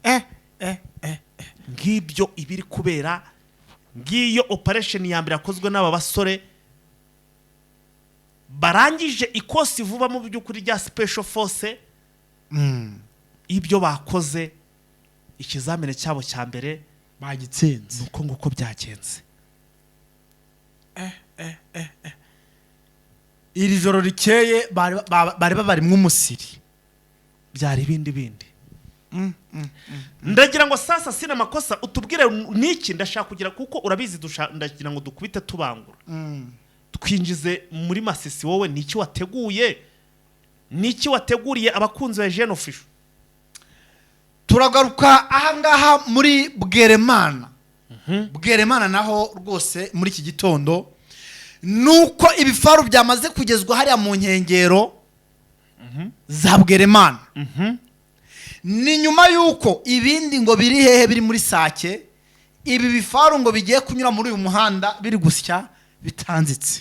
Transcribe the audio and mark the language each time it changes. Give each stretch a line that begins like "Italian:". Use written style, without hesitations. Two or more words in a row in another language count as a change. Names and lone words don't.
Kinyarwanda: ngibyo ibiri kubera ngiyo operation ya mbere yakozwe n'aba basore barangije ikosi vuba mu by'ukuri rya
English: special force
Kinyarwanda: ibyo bakoze ikizamene cyabo cya mbere bagitsinze nuko nguko byagenze iri joro rikeye bari babarimwe umusiri byari bindi ndagira ngo
Swahili: sasa sina makosa
Kinyarwanda: utubwire niki ndashaka kugira kuko urabizi ndagira ngo dukubite tubangura twinjize muri Masisi wowe niki wateguriye abakunzi ba Jeune Official turagaruka ahangaha muri Bweremana naho rwose muri iki gitondo nuko ibifaru byamaze kugezwa hariya mu nkengero za Bweremana ni nyuma yuko ibindi ngo biri hehe biri muri Sake ibi bifaru ngo bigiye kunyura muri uyu muhanda biri gusya bitanzitse